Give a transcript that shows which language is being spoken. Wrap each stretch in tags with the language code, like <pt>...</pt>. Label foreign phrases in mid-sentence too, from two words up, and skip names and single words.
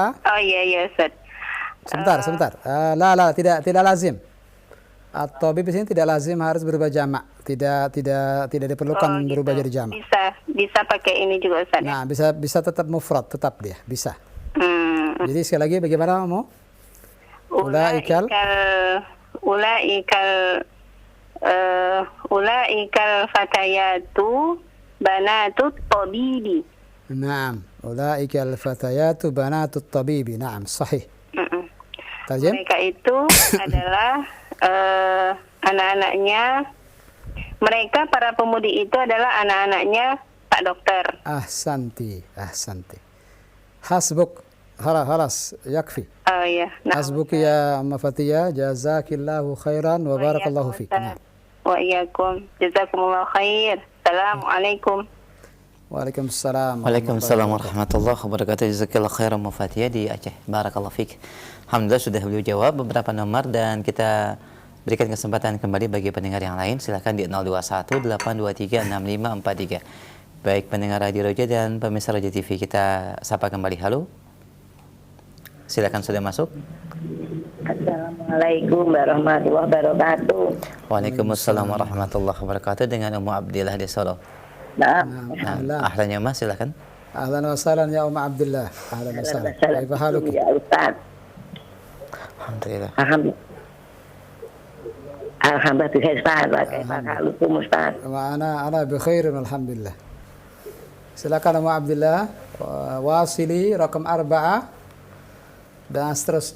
<id>Oh iya Ustaz. Sebentar. La, tidak lazim. At-tabib di sini tidak lazim harus berubah jamak. Tidak diperlukan gitu. berubah jadi jamak. Bisa pakai ini juga Ustaz. Nah, bisa tetap mufrad, tetap dia, bisa. Hmm. Jadi sekali lagi bagaimana mau?</id> <ar>أولئك الفتيات بنات الطبيب. نعم، أولئك الفتيات بنات الطبيب. Naam, صحيح. ترجم?</ar> <id>Mereka itu adalah anak-anaknya. Mereka para pemudi itu adalah anak-anaknya Pak Dokter.</id> <ar>أحسنت. حسبك. خلاص، يكفي.</ar> <id>Oh iya.</id> <ar>حسبك يا أم فاطمة, جزاك الله خيرا وبارك الله فيك. Nah. وإياكم. جزاكم الله خير. السلام عليكم. Waalaikumsalam. وعليكم السلام ورحمة الله وبركاته. جزاك الله خيرا أم فاطمة di Aceh. بارك الله فيك.</ar> <id>Alhamdulillah sudah beliau jawab beberapa nomor dan kita berikan kesempatan kembali bagi pendengar yang lain. Silakan di 0218236543. Baik pendengar Radio Roja dan pemirsa Roja TV, kita sapa kembali. Halo. Silakan sudah masuk.</id> <ar>السلام عليكم ورحمة الله وبركاته. وعليكم السلام ورحمة الله وبركاته,</ar> <id>dengan Ummu Abdillah di Solo. Nah, Alhamdulillah.</id> <ar>أهلا يا</ar> <id>Mas, silakan.</id> <ar>أهلا وسهلا يا أم عبد الله. أهلا وسهلا. كيف حالك? يا أستاذ. Alhamdulillah. الحمد لله أستاذ. كيف حالكم أستاذ? وأنا بخير الحمد لله.</ar> <id>Silakan Umma Abdillah,</id> <ar>واصلي رقم</ar> <id>4 dan seterusnya.</id>